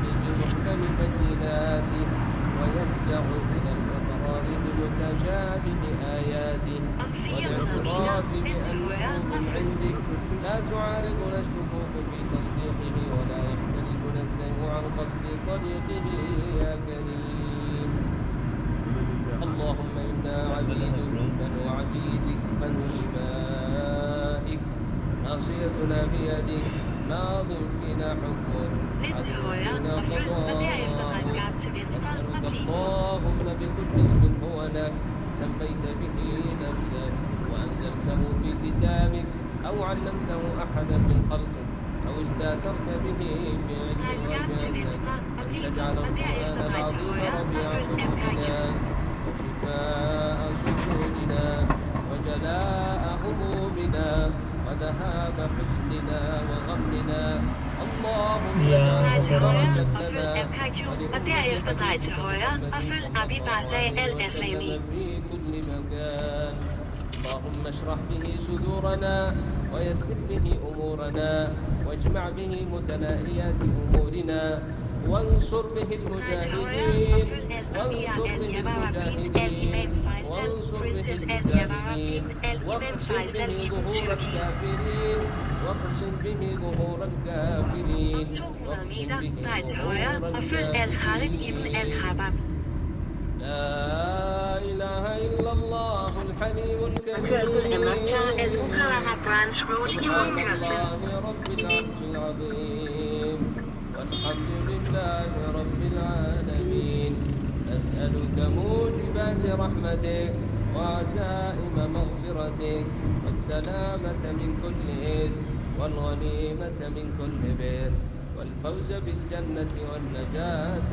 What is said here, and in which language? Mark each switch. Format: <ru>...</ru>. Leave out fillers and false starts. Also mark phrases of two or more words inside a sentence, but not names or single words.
<ar>بمحكم بيناته وينزع من الأبرار بمتشابه آياته والاعتراف بأنه من عندك لا تعارضنا الشكوك في تصديقه ولا يختلفنا الزيغ عن قصد طريقه يا كريم اللهم إنا عبيدك بنو عبيدك بنو إمائك ناصيتنا بيدك ماض فينا حكمك</ar> <da>Lidt til højre og følg, og derefter drej skarpt til venstre og</da> <ar>نسألك</ar> <da>bliv.</da> <ar>اللهم بكل اسم هو لك سميت به نفسك وأنزلته في كتابك أو علمته أحدا من خلقك أو استأثرت به في</ar> <da>Drej</da> <ar>علم</ar> <da>skarpt til</da> <ar>الغيب</ar> <da>venstre og</da> <ar>أن</ar> <da>bliv,</da> <ar>تجعل</ar> <da>og derefter</da> <ar>القرآن</ar> <da>drej til</da> <ar>العظيم</ar> <da>højre og</da> <ar>ربيع</ar> <da>følg</da> <ar>قلوبنا وشفاء صدورنا وجلاء همومنا وذهاب حزننا وغمنا اللهم</ar> <da>Drej til højre</da> <ar>اجعل</ar> <da>og følg MKQ, og derefter drej til højre og følg Abi Barsa al-Aslami.</da> <ar>في كل مكان اللهم اشرح به صدورنا ويسر به أمورنا واجمع به متناهيات أمورنا وانصر به</ar> <da>Drej til højre og</da> <ar>المجاهدين</ar> <da>følg Al-Amir</da> <ar>وانصر به</ar> <da>al-Yavara bint</da> <ar>المجاهدين</ar> <da>al-Imam Faisal,</da> <ar>وانصر به</ar> <da>Princess al-Yavara</da> <ar>المجاهدين</ar> <da>bint al-Imam</da> <ar>واقسم</ar> <da>Faisal</da> <ar>به</ar> <da>ibn</da> <ar>ظهور</ar> <da>Tyrki.</da> <ar>الكافرين واقسم به ظهور الكافرين</ar> <da>Om 200</da> <ar>واقسم</ar> <da>meter,</da> <ar>به</ar> <da>drej til højre</da> <ar>ظهور</ar> <da>og følg Al-Harith ibn</da> <ar>الكافرين</ar> <da>al-Habab.</da> <ar>لا إله إلا الله الحليم</ar> <da>Kørsel af Makkah</da> <ar>الكريم</ar> <da>al-Mukarrama Branch Road i</da> <ar>سبحان</ar> <da>rundkørslen.</da> <ar>الله رب العرش العظيم والحمد لله رب العالمين نسألك موجبات رحمتك وعزائم مغفرتك والسلامة من كل إثم والغنيمة من كل بر والفوز بالجنة والنجاة</ar>